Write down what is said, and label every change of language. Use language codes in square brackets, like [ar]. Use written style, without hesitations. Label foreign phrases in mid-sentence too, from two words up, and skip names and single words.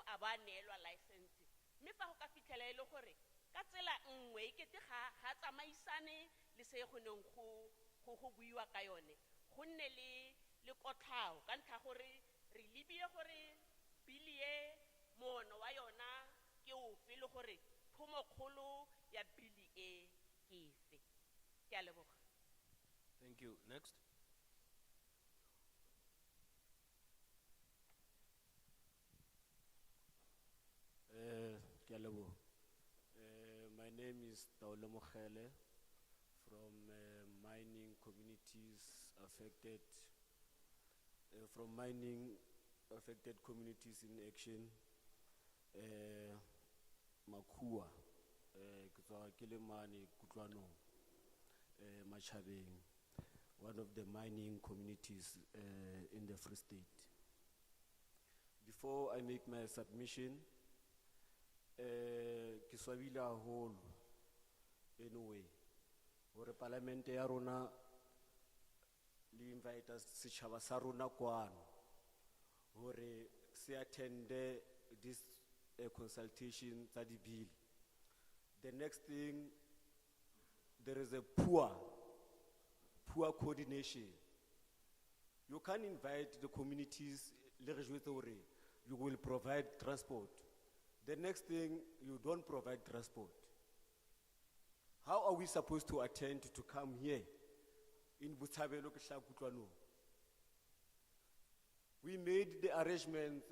[tn] a ba neelwa license mme fa go ka fitlhela e le gore ka tsela nngwe e kete ga tsamaisane le se go neng go buiwa ka yone go nne le kotlhao ka ntlha gore re lebile gore bili e moono wa yona ke ofe le gore phomokgolo ya bili e ke efe ke a leboga. [en] Thank you. Next. My name is Taolo Mokhele from mining communities affected in action Makua Kilimani Kutlwano Machabeng, one of the mining communities in the Free State. Before I make my submission, [st] ke swabile haholo anyway hore parlamente ya rona le invite setjhaba sa rona kwano hore se attende [en] this consultation [st] tsa di bill. [en] The next thing, there is a poor coordination. You can invite the communities [st] le re jwetse hore [en] you will provide transport. The next thing, you don't provide transport. How are we supposed to attend to come here in Botshabelo [st] ke hla [en] Kutlwanong? We made the arrangements.